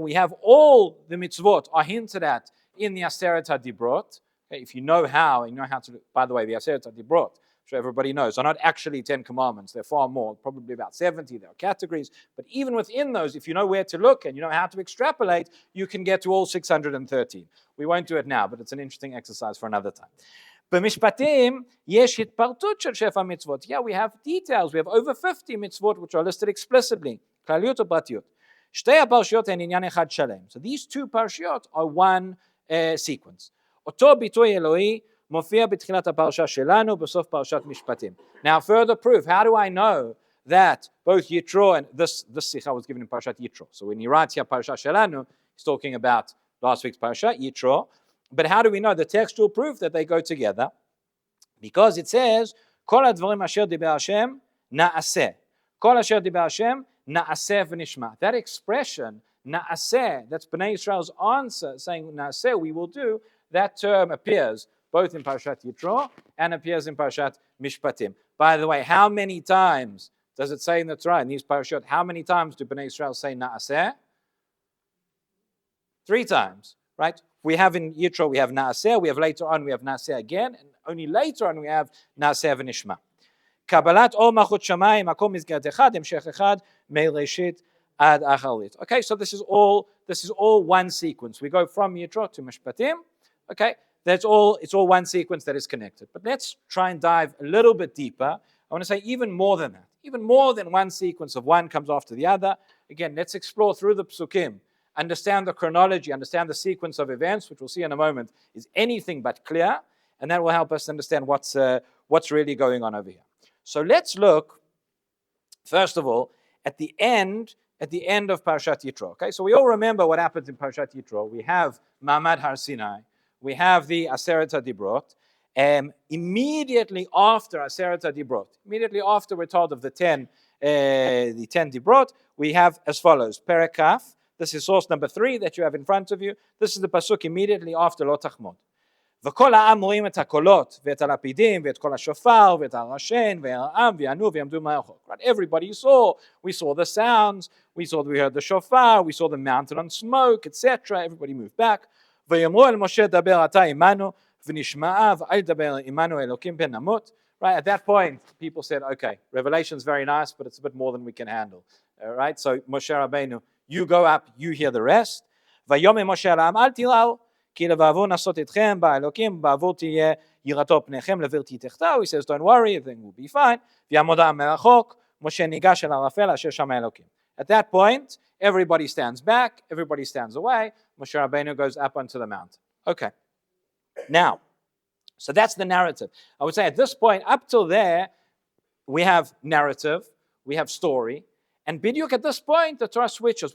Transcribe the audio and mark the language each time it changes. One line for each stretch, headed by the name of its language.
English: We have all the mitzvot are hinted at in the Aseret HaDibrot. Okay, if you know how to, by the way, the Aseret HaDibrot, sure everybody knows, are not actually 10 commandments. They're far more, probably about 70. There are categories. But even within those, if you know where to look and you know how to extrapolate, you can get to all 613. We won't do it now, but it's an interesting exercise for another time.
Hebrew: במשפטים יש התפרטות של שפע מצוות.
English: Yeah, we have details. We have over 50 mitzvot which are listed explicitly.
Hebrew: כלליות ופרטיות. שתי הפרשיות הן עניין אחד שלם.
English: So these two parshiyot are one sequence.
Hebrew: אותו ביטוי אלוהי מופיע בתחילת הפרשה שלנו, בסוף פרשת משפטים.
English: Now further proof, how do I know that both Yitro and this sikha was given in Parashat Yitro? So when he writes here Parashat Shelanu, he's talking about last week's Parashat Yitro. But how do we know the textual proof that they go together? Because it says,
Hebrew: כל הדברים אשר דיבר השם נעשה. כל אשר דיבר השם נעשה ונשמע.
English: That expression, נעשה, that's Bnei Yisrael's answer, saying נעשה, we will do, that term appears both in Parashat Yitro and appears in Parashat Mishpatim. By the way, how many times does it say in the Torah, in these parashot, how many times do Bnei Yisrael say na'aseh? 3 times, right? We have in Yitro, we have na'aseh, we have later on, we have na'aseh again, and only later on we have na'aseh v'nishma.
Hebrew: קבלת אור מלכות שמיים, הכל מסגרת אחד, המשך אחד, מראשית עד אחרית.
English: Okay, so this is all one sequence. We go from Yitro to Mishpatim. Okay, it's all one sequence that is connected. But let's try and dive a little bit deeper. I want to say even more than that. Even more than one sequence of one comes after the other. Again, let's explore through the psukim, understand the chronology, understand the sequence of events, which we'll see in a moment is anything but clear, and that will help us understand what's really going on over here. So let's look, first of all, at the end of Parashat Yitro. Okay, so we all remember what happens in Parashat Yitro. We have Ma'amad Har Sinai, we have the Aseret HaDibrot. Immediately after Aseret HaDibrot, immediately after we're told of the 10 Dibrot, we have as follows: Perek Kaf. This is source number 3 that you have in front of you. This is the pasuk immediately after Lo Tachmod.
Hebrew: וכל העם רואים את הקולות ואת הלפידים ואת כל השופר ואת הרשן והעם ויענו ויעמדו מרחוק.
English: Right? Everybody saw. We saw the sounds. We heard the shofar. We saw the mountain on smoke, etc. Everybody moved back.
Hebrew: ויאמרו אל משה דבר אתה עמנו ונשמעה ואל תדבר עמנו אלוקים פן נמות.
English: Right? At that point, people said, okay, Revelation's very nice, but it's a bit more than we can handle. Right? So Moshe Rabbeinu, you go up, you hear the rest.
Hebrew: ויאמר משה אל העם אל תיראו כי לבעבור נסות אתכם באלוקים בעבור תהיה יראתו פניכם לבלתי תחתיו.
English: He says, don't worry, everything will be fine.
Hebrew: ויעמוד העם מרחוק, משה ניגש אל הערפל אשר שם האלוקים.
English: At that point, everybody stands back, everybody stands away. Moshe Rabbeinu goes up onto the mountain. Okay. Now, so that's the narrative. I would say at this point, up till there, we have narrative, we have story, and Bidyuk at this point, the Torah switches.